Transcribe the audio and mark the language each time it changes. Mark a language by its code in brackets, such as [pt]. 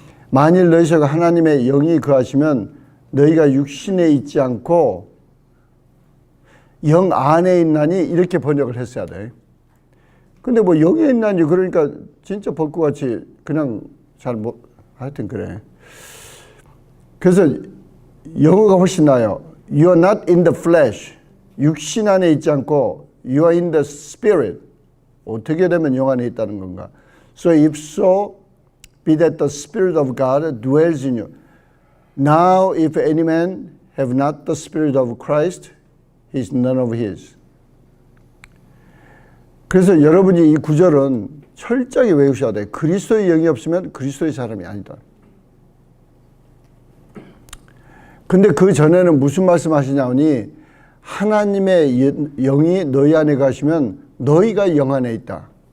[ko] 만일 너희 속에 하나님의 영이 거하시면 너희가 육신에 있지 않고 영 안에 있나니 이렇게 번역을 했어야 돼. 근데 뭐 영에 있나니 그러니까 진짜 벚꽃같이 그냥 하여튼 그래. 그래서 영어가 훨씬 나아요. [en] You are not in the flesh. [ko] 육신 안에 있지 않고 [en] You are in the spirit. [ko] 어떻게 되면 영 안에 있다는 건가? [en] So if so, be that the spirit of God dwells in you. Now if any man have not the spirit of Christ, he is none of his. [ko] 그래서 여러분이 이 구절은 철저하게 외우셔야 돼. 그리스도의 영이 없으면 그리스도의 사람이 아니다. 근데 그 전에는 무슨 말씀 하시냐니 하나님의 영이 너희 안에 가시면 너희가 영 안에 있다.